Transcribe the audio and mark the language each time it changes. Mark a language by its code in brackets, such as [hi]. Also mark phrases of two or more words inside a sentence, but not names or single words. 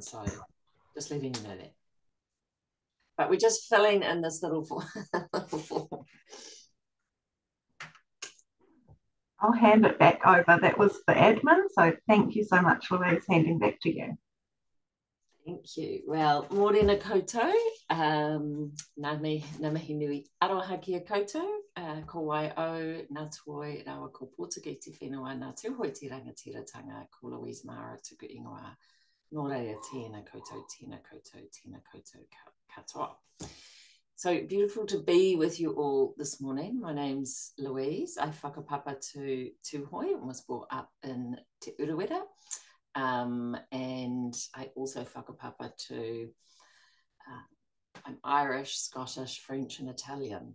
[en] So just letting you know that. But we're just filling in this little form. I'll hand it back over. That was the admin. So thank you so much, Louise. Handing back to you. Thank you. Well, [mi] morena koutou. Nā mihi nui aroha ki a koutou, ko wai au, nā toi rawa ko Pōtake te whenua, nā tūhoi te rangatiratanga, ko Louise Mara tuku ingoa, nō reira tēnā koutou katoa. [en] So beautiful to be with you all this morning. My name's Louise. I whakapapa to Tūhoi and was brought up in Te Urewera. And I also whakapapa to, I'm Irish, Scottish, French and Italian.